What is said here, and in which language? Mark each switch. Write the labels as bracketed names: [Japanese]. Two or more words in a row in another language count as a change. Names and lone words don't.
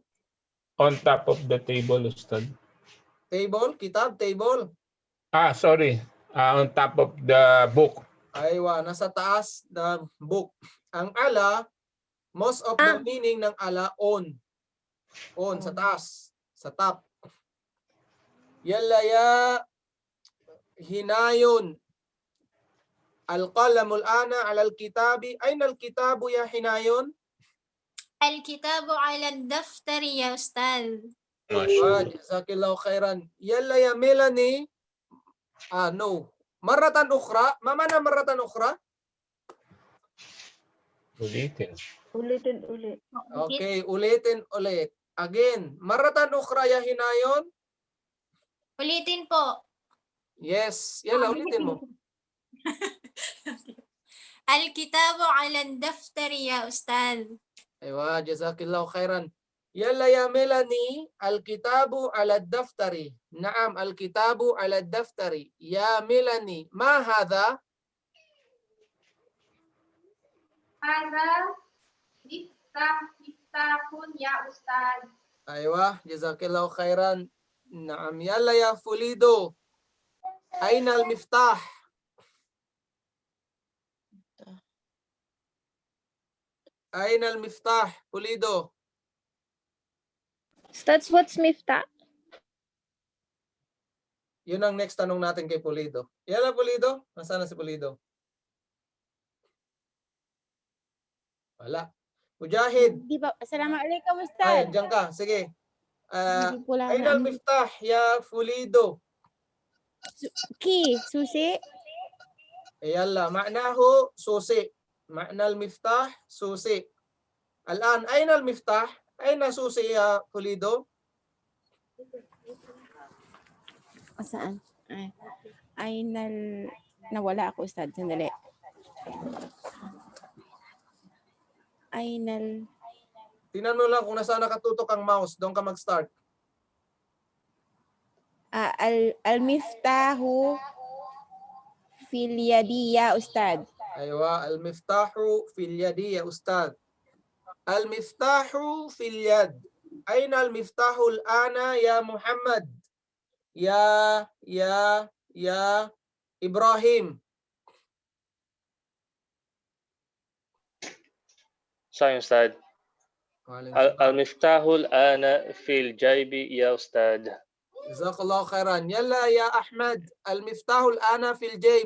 [English] On top of the table, Ustad. Table. Kitab. Table. Sorry. On top of the book. [Filipino] Aywa. Nasa taas ng book. [English] Ang ala, most of the meaning ng ala, on. On. [Filipino] Sa taas. Sa top. [Arabic] يلا يا هينايون. القلم الآن على الكتاب. أين الكتاب يا هينايون? الكتاب على الدفتر يا أستاذ. جزاك الله خيرا. يلا يا ميلاني. No. مرة أخرى. ما معنى مرة أخرى? [Filipino] Ulitin. Ulitin ulit. Okay, ulitin ulit. Again, [Arabic] مرة أخرى يا هينايون? [Filipino] Ulitin po. Yes. Yalla, ulitin mo. [Arabic] الكتاب على الدفتر يا أستاذ. أيوه، جزاك الله خيرا. يلا يا ميلاني، الكتاب على الدفتر. نعم، الكتاب على الدفتر. يا ميلاني، ما هذا? هذا مفتاح يا أستاذ. أيوه، جزاك الله خيرا. نعم، يلا يا فوليدو. أين المفتاح? أين المفتاح? Pulido. Ustaz, [English] what's miftah? [Filipino] Yun ang next tanong natin kay Pulido. Yala, Pulido. Nasaan na si Pulido? Wala. Mujahid. Di ba? Assalamualaikum, Ay, Ustaz. diyan ka. Sige. Hindi ko lang [Arabic] أين المفتاح يا فوليدو? [English] Key, susi. [Arabic] يلا، معناه susi. معنى المفتاح susi. Al-an, أين المفتاح? Aina susi ya Fulido? [Filipino] Saan? Ay, nawala ako, Ustaz. Sandali. Tingnan mo lang kung nasaan nakatutok ang mouse. Doon ka mag-start. [Arabic] المفتاح في اليد يا أستاذ. أيوه، المفتاح في اليد يا أستاذ. المفتاح في اليد. أين المفتاح الآن يا محمد? Ya يا إبراهيم. صحيح أستاذ. وعليكم السلام. المفتاح الآن في الجيب يا أستاذ. جزاك الله خيرا. يلا يا أحمد، المفتاح الآن في الجيب.